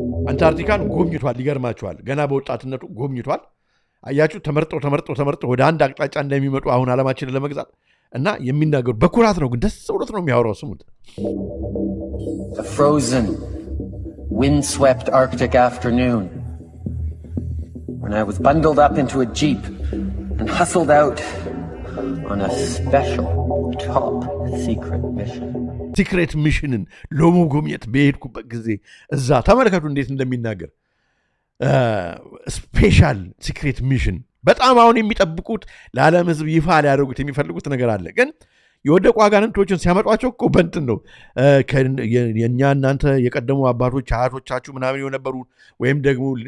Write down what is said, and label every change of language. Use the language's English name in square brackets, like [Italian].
[Amharic] አንታርክቲካን ጎብኝቷል። ይገርማችኋል፣ ገና በወጣትነቱ ጎብኝቷል። አያችሁ ተመርጦ ወደ አንድ አቅጣጫ እንደሚመጡ አሁን ዓለማችንን ለመግዛት እና የሚናገሩ በኩራት ነው፣ ግን ደስ ብሎት ነው የሚያወራው። ስሙት። [English] A frozen, wind-swept Arctic afternoon when I was bundled up into a jeep and hustled out on a special top secret mission. [Amharic] ሲክሬት ሚሽንን ለመጎብኘት በሄድኩበት ጊዜ እዛ ተመልከቱ እንዴት እንደሚናገር ስፔሻል ሲክሬት ሚሽን በጣም አሁን የሚጠብቁት ለዓለም ሕዝብ ይፋ ሊያደርጉት የሚፈልጉት ነገር አለ። ግን የወደቁ አጋንንቶችን ሲያመጧቸው እኮ በእንትን ነው የእኛ እናንተ የቀደሙ አባቶች አያቶቻችሁ ምናምን የነበሩ ወይም ደግሞ